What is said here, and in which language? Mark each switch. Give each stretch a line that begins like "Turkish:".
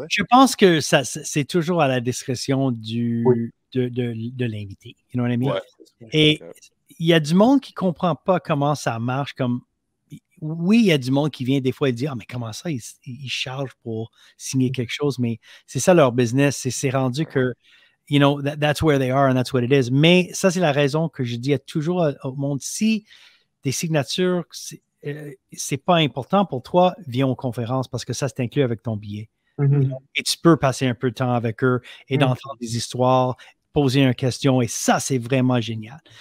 French: Je pense que c'est toujours à la discrétion de l'invité.
English: You know what I mean?
French: Et il y a du monde qui ne comprend pas comment ça marche. Oui, il y a du monde qui vient des fois et dit « Ah, mais comment ça, ils chargent pour signer quelque chose? » Mais c'est ça leur business. C'est rendu que
English: you know, that's where they are and that's what it is.
French: Mais ça, c'est la raison que je dis toujours au monde, si des signatures, c'est pas important pour toi, viens aux conférences parce que ça, c'est inclus avec ton billet. Et tu peux passer un peu de temps avec eux et d'entendre des histoires, poser une question et ça, c'est vraiment génial.